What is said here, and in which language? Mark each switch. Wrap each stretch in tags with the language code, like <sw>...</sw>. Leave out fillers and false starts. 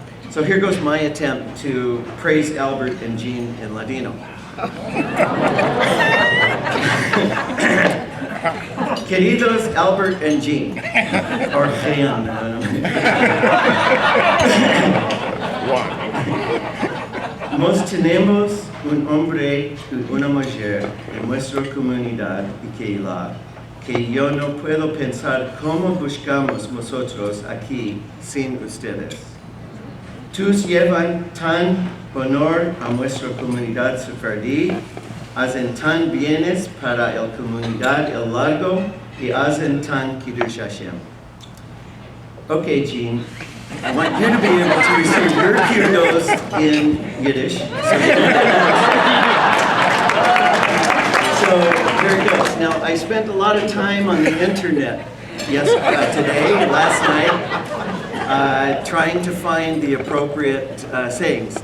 <en>So here goes my attempt to praise Albert and Jean in Ladino.</en> <lad>Queridos</lad> <en>Albert and Jean, or Jean, I don't know.</en> <lad>Nos tenemos un hombre y una mujer en nuestra comunidad y Keilah, que yo no puedo pensar cómo buscamos nosotros aquí sin ustedes. Tus llevan tan honor a nuestra comunidad sefardí, hacen tan bienes para la comunidad el largo y hacen tan Kiddush Hashem.</lad> <en>Okay, Jean, I want you to be able to receive your kudos in Yiddish. So here it goes. Now, I spent a lot of time on the internet today, last night, trying to find the appropriate sayings.</en>